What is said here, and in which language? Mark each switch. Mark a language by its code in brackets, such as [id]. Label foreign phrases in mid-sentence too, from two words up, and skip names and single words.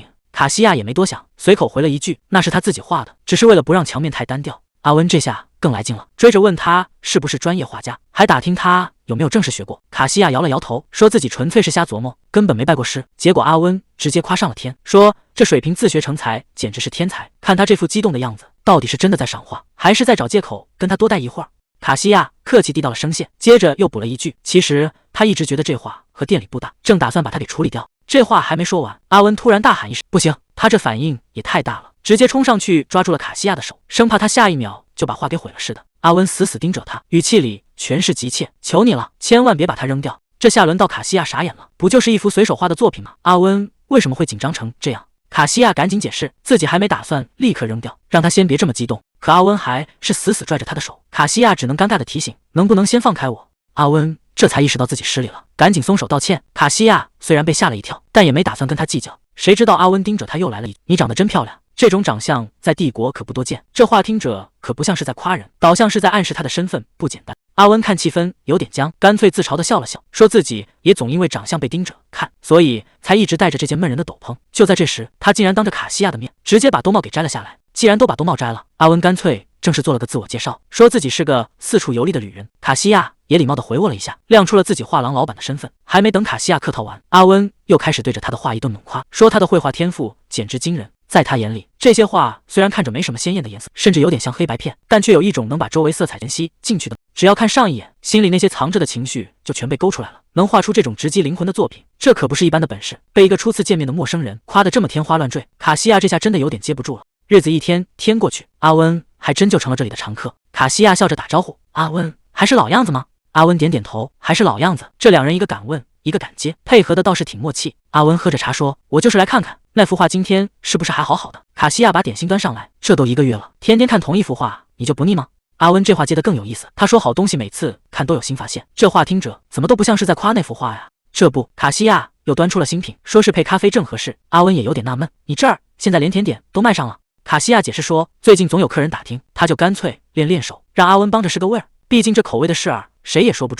[zh] 卡西亞也沒多想，隨口回了一句：“那是他自己畫的，只是為了不讓牆面太單調。” 阿溫這下更來勁了，追着問他是不是專業畫家，還打聽他有沒有正式學過。卡西亞搖了搖頭，說自己純粹是瞎琢磨，根本沒拜過師。結果阿溫直接誇上了天，說這水平自學成才，簡直是天才。看他這副激動的樣子，到底是真的在賞畫，還是在找借口跟他多待一會兒？卡西亞客氣遞到了聲線，接着又補了一句：“其實他一直覺得這畫和店裡不搭，正打算把它給處理掉。” 這話還沒說完，阿溫突然大喊一聲：“不行！”他這反應也太大了，直接衝上去抓住了卡西亞的手，生怕他下一秒就把畫給毀了似的。阿溫死死盯着他，語氣裡全是急切：“求你了，千萬別把它扔掉。” 這下輪到卡西亞傻眼了，不就是一幅隨手畫的作品嗎？阿溫為什麼會緊張成這樣？卡西亞趕緊解釋，自己還沒打算立刻扔掉，讓他先別這麼激動。可阿溫還是死死拽着他的手，卡西亞只能尷尬地提醒：“能不能先放開我？” 阿溫這才意識到自己失禮了，趕緊鬆手道歉。卡西亞雖然被嚇了一跳，但也沒打算跟他計較。誰知道阿溫盯着他又來了一句：“你長得真漂亮。”這種長相在帝國可不多見。這話聽着可不像是在誇人，倒像是在暗示他的身份不簡單。阿溫看氣氛有點僵，乾脆自嘲地笑了笑，說自己也總因為長相被盯着看，所以才一直戴着這件悶人的斗篷。就在這時，他竟然當着卡西亞的面直接把兜帽給摘了下來。既然都把兜帽摘了，阿溫乾脆正式做了個自我介紹，說自己是個四處遊歷的旅人。卡西亞也禮貌地回握了一下，亮出了自己畫廊老板的身份。還沒等卡西亞客套完，阿溫又開始對着他的畫一頓猛誇，說他的繪畫天賦簡直驚人。在他眼裡，這些畫雖然看着沒什麼鮮豔的顏色，甚至有點像黑白片，但卻有一種能把周圍色彩全吸進去的。只要看上一眼，心裡那些藏着的情緒就全被勾出來了。能畫出這種直擊靈魂的作品，這可不是一般的本事。被一個初次見面的陌生人誇得這麼天花亂墜，卡西亞這下真的有點接不住了。日子一天天過去，阿溫還真就成了這裡的常客。卡西亞笑着打招呼：“阿溫，還是老樣子嗎？”阿溫點點頭：“還是老樣子。” 這兩人一個敢問，一個敢接，配合的倒是挺默契。阿溫喝着茶說：“我就是來看看那幅畫今天是不是還好好的。” 卡西亞把點心端上來：“這都1個月了，天天看同一幅畫，你就不膩嗎？” 阿溫這話接得更有意思，他說好東西每次看都有新發現，這話聽着怎麼都不像是在誇那幅畫呀。這不，卡西亞又端出了新品，說是配咖啡正合適。阿溫也有點納悶，你這兒現在连甜點都賣上了？卡西亞解釋說，最近總有客人打聽，他就乾脆練手，讓阿溫幫着試個味兒，畢竟這口味的事兒誰也說不準。